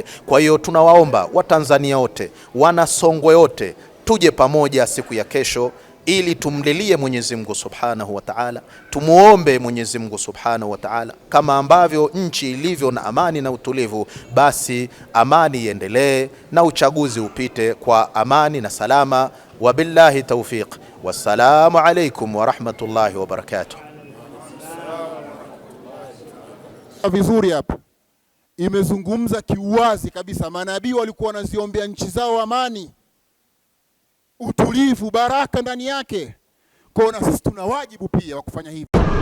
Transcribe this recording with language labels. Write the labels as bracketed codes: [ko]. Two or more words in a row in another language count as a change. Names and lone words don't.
[sw] Kwa hiyo tunawaomba Watanzania wote, wana Songwe wote, tuje pamoja siku ya kesho ili tumlilie Mwenyezi Mungu [ar] سبحانه وتعالى, [sw] tumuombe Mwenyezi Mungu [ar] سبحانه وتعالى. [sw] Kama ambavyo nchi ilivyo na amani na utulivu, basi amani iendelee na uchaguzi upite kwa amani na salama. [ar] وبالله التوفيق، والسلام عليكم ورحمة الله وبركاته. [sw] Vizuri hapa imezungumza kiuwazi kabisa, manabii walikuwa wanaziombea nchi zao amani, utulivu, baraka ndani yake. Kwa na sisi tuna wajibu pia wa kufanya hivi.